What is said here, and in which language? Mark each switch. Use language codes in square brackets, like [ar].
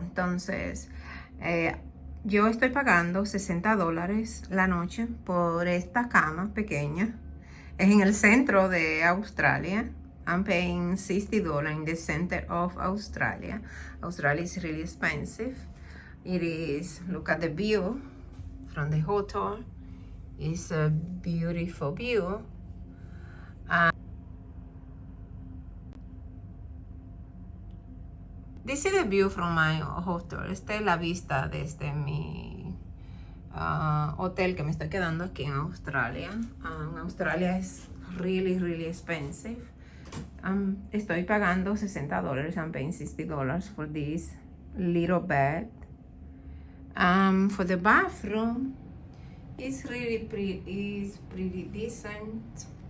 [es] Entonces, yo estoy pagando $60 la noche por esta cama pequeña. Es en el centro de Australia. [en] I'm paying $60 in the center of Australia. Australia is really expensive. It is, look at the view from the hotel. It's a beautiful view. This is the view from my hotel. [es] Esta es la vista desde mi hotel que me estoy quedando aquí en Australia. Australia es [en] really expensive. [es] Estoy pagando $60. [en] I'm paying $60 for this little bed. For the bathroom, it's pretty decent.